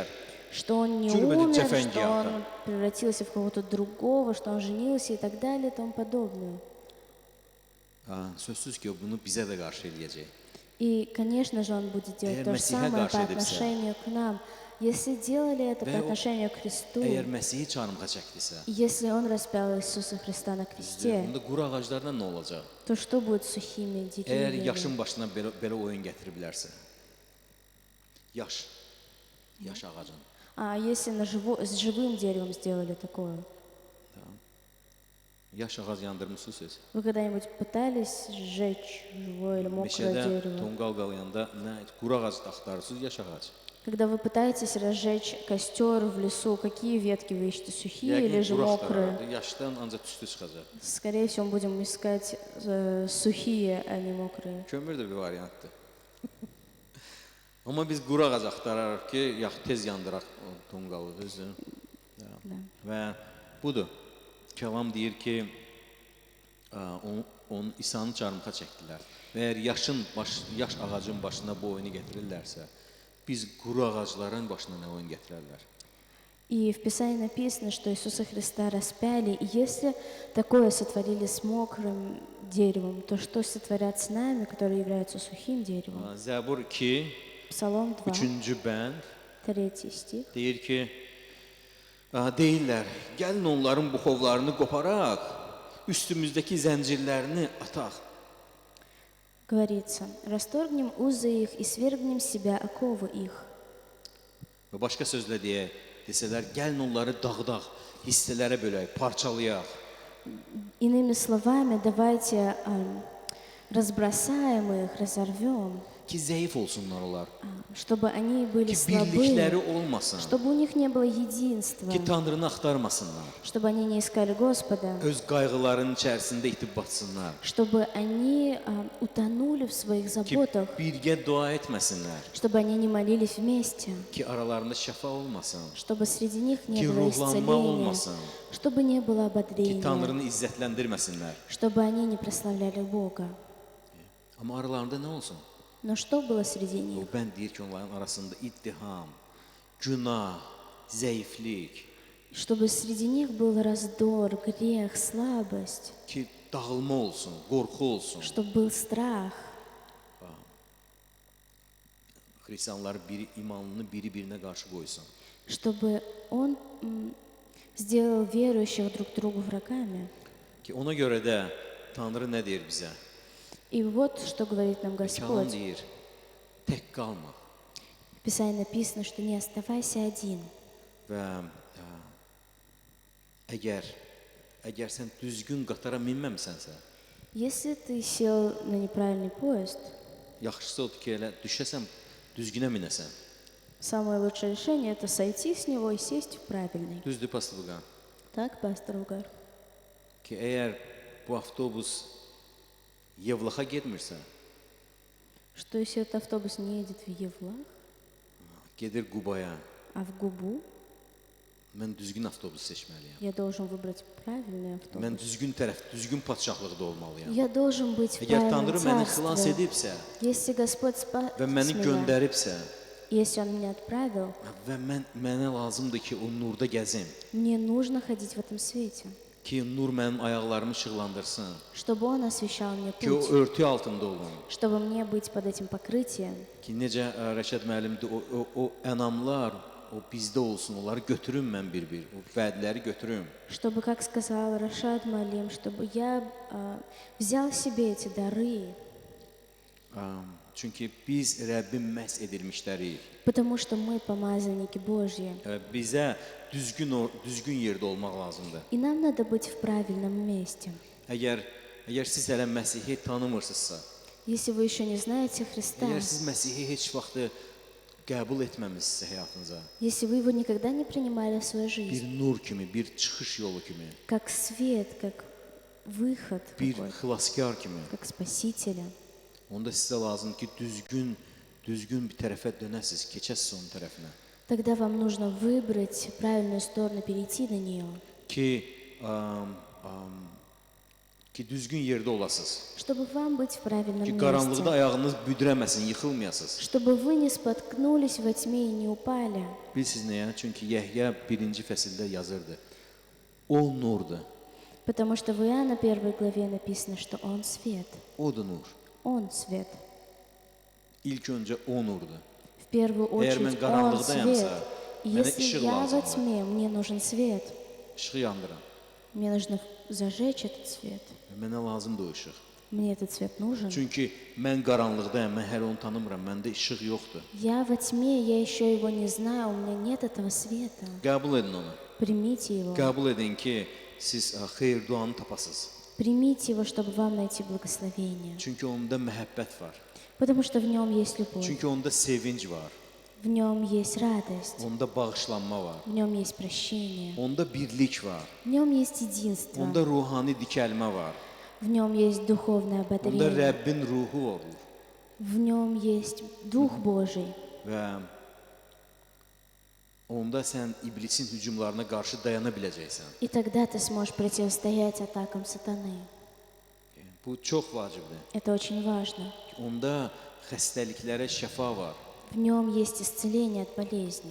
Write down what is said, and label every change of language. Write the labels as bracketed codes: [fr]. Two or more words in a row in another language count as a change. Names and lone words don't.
[ru] Что он не [az] Cürbəcür [ru] умер, что [az] cəfəngiyata. [ru] он превратился в кого-то другого, что он женился и так далее и тому подобное. [az] Sözsüz ki, o bunu bizə də qarşı eləyəcək. [ru] И, конечно же, он будет делать [az] Eğer [ru] то же [az] Mesih'e [ru] самое [az] karşı [ru] по [az] edipse, [ru] отношению к нам. Если делали это [az] Ve [ru] по [az] o- [ru] отношению к Христу, [az] Əgər Məsihi çarmıxa çəkdisə, [ru] если он распял Иисуса Христа на кресте, [az] onda quru ağaclardan nə olacaq? [ru] то что будет с сухими [az] Əgər [ru] деревьями? [az] yaşın başına belə oyun gətiriblərsə. Yaş ağacın. [ru] А если с живым деревом сделали такое? [az] Yaş ağac yandırmısınız siz. [ru] Вы когда-нибудь пытались sжечь живое или мокрое [az] Meşədə [ru] дерево? [az] tonqal qalayanda nə quru ağac axtarırsınız, yaş ağac. [ru] Когда вы пытаетесь разжечь костер в лесу, какие ветки вы ищете, сухие или [az] Yəqin [ru] же [az] quru [ru] мокрые? [az] axtarırdı, yaşdan ancaq tüstü çıxacaq. [ru] Скорее всего, мы будем искать сухие, а не mokрые. [az] Kömür də bir variantdır. Amma biz quru ağac axtararıq ki, tez yandıraq o tonqalı, düzdür? Və budur. Kəlam deyir ki, onun İsa'nı çarmıxa çəkdilər. Və əgər yaş ağacın başına bu oyunu gətirirlərsə, biz quru ağacların başına nə oyun gətirərlər? [ru] И в Писании написано, что Иисуса Христа распяли. И если такое сотворили с мокрым деревом, то что сотворят с нами, которые являются сухим деревом? [az] Zəbur 2, [ru] Псалом 2, [az] 3-cü bənd [ru] 3 стих. [az] deyir ki, deyirlər, gəlin onların buxovlarını qoparaq, üstümüzdəki zəncirlərini ataq. [ru] Говорится, расторгнем узы их и свергнем с себя оковы их. [az] Və başqa sözlə desələr, gəlin onları dağıdaq, hissələrə bölək, parçalayaq. [ru] Иными словами, давайте разбросаем их, разорвем, [az] Ki zəif olsunlar onlar. [ru] чтобы они были [az] Ki birlikləri [ru] слабы, [az] olmasın. [ru] чтобы у них не было единства, [az] Ki Tanrını axtarmasınlar. [ru] чтобы они не искали Господа, [az] Öz qayğılarının içərisində itib batsınlar. [ru] чтобы они утонули в своих [az] Ki [ru] заботах, [az] birgə dua etməsinlər. [ru] чтобы они не молились вместе, [az] Ki aralarında şəfa olmasın. [ru] чтобы среди них не [az] Ki [ru] было [az] ruhlanma [ru] исцеления, [az] olmasın. [ru] чтобы не было [az] Ki [ru] ободрения, [az] Tanrını izzətləndirməsinlər. [ru] чтобы они не прославляли Бога. [az] Amma aralarında nə olsun? [ru] Но что было среди [az] O [ru] них? [az] bənd deyir ki, onların arasında ittiham, günah, zəiflik, [ru] Чтобы среди них был razdor, грех, слабость, [az] ki dağılma olsun, qorxu olsun. [ru] чтобы был страх, [az] Xristianları imanını biri-birinə qarşı qoysun. [ru] чтобы он сделал верующих друг другу врагами. [az] Ki ona görə də Tanrı nə deyir bizə? [ru] И вот что говорит нам [az] Kəlam [ru] Господь. [az] deyir, tək qalma. [ru] В Писании написано, что не оставайся один. [az] Və əgər sən düzgün qatara minməmisənsə, [ru] Если ты сел на неправильный поезд, [az] yaxşısı odur ki, elə düşəsən, düzgünə minəsən. [ru] самое лучшее решение – это сойти с него и сесть в правильный. [az] Düzdür, Pastor? [ru] Так, пастор Угар? [az] Ki əgər bu avtobus Yevlaxa getmirsə, [ru] Что если этот автобус не едет в Евлах, [az] gedir Qubaya, [ru] а в Губу, [az] Mən düzgün avtobus seçməliyəm. [ru] Я должен выбрать правильный автобус. [az] Mən düzgün tərəf, düzgün padşahlıqda olmalıyam. [ru] Я должен быть в [az] Əgər [ru] правильном [az] Tanrı məni xilas [ru] царстве. [az] edibsə [ru] Если Господь спас [az] və məni [ru] меня, [az] göndəribsə [ru] если Он меня отправил, [az] və mənə lazımdır ki, o nurda gəzim, [ru] мне нужно ходить в этом свете, [az] ki nur mənim ayaqlarımı işıqlandırsın, [ru] чтобы Он освещал мне [az] ki o [ru] путь, [az] örtü altında olum. [ru] чтобы мне быть под этим покрытием, [az] Ki necə Rəşad müəllim o ənamlar o bizdə olsun, onları götürüm mən bir-bir, o vədləri götürüm. [ru] чтобы, как сказал Рашад Малим, чтобы я взял себе эти дары, [az] Çünki biz Rəbbin məhz edilmişlərik. [ru] потому что мы помазанники Божьи, [az] Bizə düzgün yerdə olmaq lazımdır. [ru] и нам надо быть в правильном месте. [az] Əgər siz hələ Məsihi tanımırsınızsa, [ru] Если вы еще не знаете Христа, [az] əgər siz Məsihi heç vaxt qəbul etməmisinizsə həyatınıza, [ru] если вы его никогда не принимали в свою [az] bir [ru] жизнь, [az] nur kimi, bir çıxış yolu kimi, [ru] как свет, как выход [az] bir [ru] какой-то, [az] xilaskar kimi, [ru] как Спасителя, [az] onda sizə lazımdır ki, düzgün bir tərəfə dönəsiz, keçəsiz onun tərəfinə. [ru] тогда вам нужно выбрать правильную сторону, перейти на нее, [az] Ki düzgün yerdə olasınız. [ru] чтобы вам быть в правильном [az] Ki qaranlıqda [ru] месте, [az] ayağınız büdrəməsin, yıxılmayasınız. [ru] чтобы вы не споткнулись во тьме и не упали. [az] Bilirsiniz nəyə? Çünki Yəhya 1-ci fəsildə yazırdı. O nurdur. [ru] Потому что в Иоанна 1 главе написано, что Он свет. [az] Odur nur. [ru] Он свет. [az] İlk öncə o nurdur. [ru] В первую [az] Əgər mən [ru] очередь Он [az] qaranlıqdayamsa, [ru] свет. И [az] mənə [ru] если [az] işıq [ru] я во [az] lazımdır. [ru] тьме, мне нужен свет. [az] İşığı yandıram. [ru] Мне нужно зажечь этот свет. [az] Mənə lazımdır o işıq. [ru] Мне этот свет нужен. [az] Çünki mən qaranlıqdayam, mən hələ onu tanımıram, məndə işıq yoxdur. [ru] Я во тьме, я еще его не знаю, у меня нет этого света. [az] Qəbul edin onu. [ru] Примите его. [az] Qəbul edin ki, siz xeyir duanı tapasınız. [ru] Примите его, чтобы вам найти благословение. [az] Çünki onda məhəbbət var. [ru] Потому что в нем есть любовь, [az] Çünki onda sevinc var. [ru] в нем есть радость, [az] Onda bağışlanma var. [ru] в нем есть прощение, [az] Onda birlik var. [ru] в нем есть единство, [az] Onda ruhani dikəlmə var. [ru] в нем есть dуховное [az] Onda [ru] ободрение, [az] Rəbbin ruhu olur. [ru] в нем есть Дух Божий. [az] Və onda sən iblisin hücumlarına qarşı dayana biləcəksən. [ru] И тогда ты сможешь противостоять атакам сатаны. [az] Bu çox vacibdir. [ru] Это очень важно. [az] Onda xəstəliklərə şəfa var [ru] В нем есть исцеление от болезней.